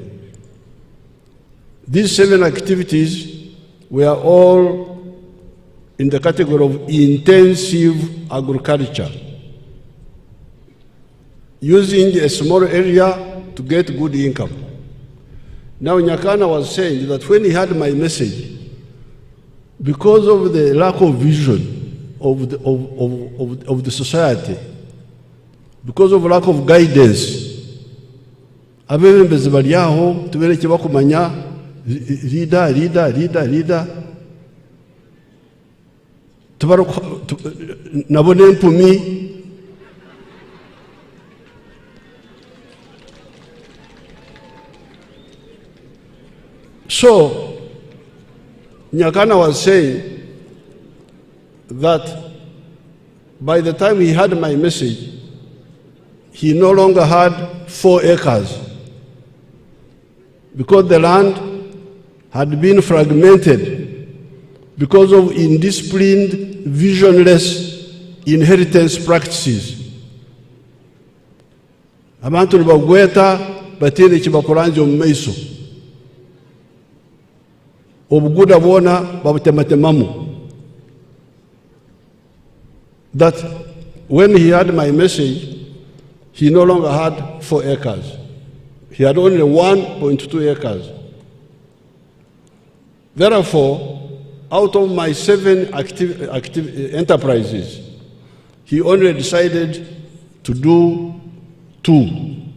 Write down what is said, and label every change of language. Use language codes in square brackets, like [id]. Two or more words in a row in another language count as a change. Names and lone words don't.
[en] These 7 activities were all in the category of intensive agriculture, using a small area to get good income. Now Nyakana was saying that when he heard my message, because of the lack of vision of the society, because of lack of guidance, [ttj] abebembezi bali aho tubereke bakumanya leader nabone empumi [en] So Nyakana was saying that by the time he had my message, he no longer had 4 acres because the land had been fragmented because of indisciplined, visionless inheritance practices. [ttj] Abantu nibagweta batene kibakoranje mu maiso. Obuguda bona babutemamu. [en] That when he had my message, he no longer had 4 acres. He had only 1.2 acres. Therefore, out of my 7 active enterprises, he only decided to do 2.